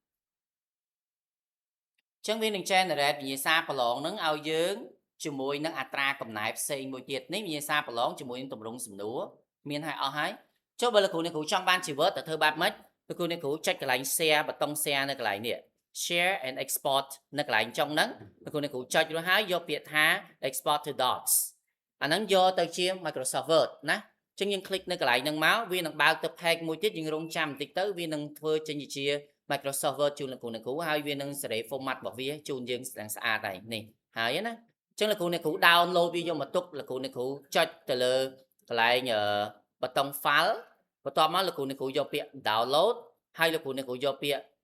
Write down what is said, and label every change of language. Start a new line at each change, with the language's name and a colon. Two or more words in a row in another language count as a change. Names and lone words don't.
Khmer: អញ្ចឹងវានឹង generate វិញ្ញាសាប្រឡងហ្នឹងឲ្យយើងជាមួយនឹងអត្រាកំណែផ្សេងមួយទៀតនេះវិញ្ញាសាប្រឡងជាមួយនឹងទម្រង់សំណួរមានឲ្យអស់ហើយចុះបើលោកគ្រូអ្នកគ្រូចង់បាន ជីវិតទៅធ្វើបែបម៉េចលោកគ្រូអ្នកគ្រូចុចកន្លែង share ប៊ូតុង share នៅកន្លែងនេះ
English: share and export
Khmer: នៅកន្លែងចុងហ្នឹងលោកគ្រូអ្នកគ្រូចុច រួចហើយយកពាក្យថា
English: export to docs
Khmer: អាហ្នឹងយកទៅជា Microsoft Word ណាចឹងយើងคลิกនៅកន្លែងហ្នឹងមកវានឹងបើកទៅ page មួយទៀតយើងរងចាំបន្តិចទៅវានឹងធ្វើចេញជា Microsoft Word ជូនលោកគ្រូអ្នកគ្រូហើយវានឹងសេរី format របស់វាជូនយើងស្អាតហើយនេះហើយណាអញ្ចឹងលោកគ្រូអ្នកគ្រូ download វាយកមកទុកលោកគ្រូអ្នកគ្រូចុចទៅលើកន្លែងប៊ូតុង file បន្ទាប់មកលោកគ្រូអ្នកគ្រូយកពាក្យ download ហើយលោកគ្រូអ្នកគ្រូយកពាក្យ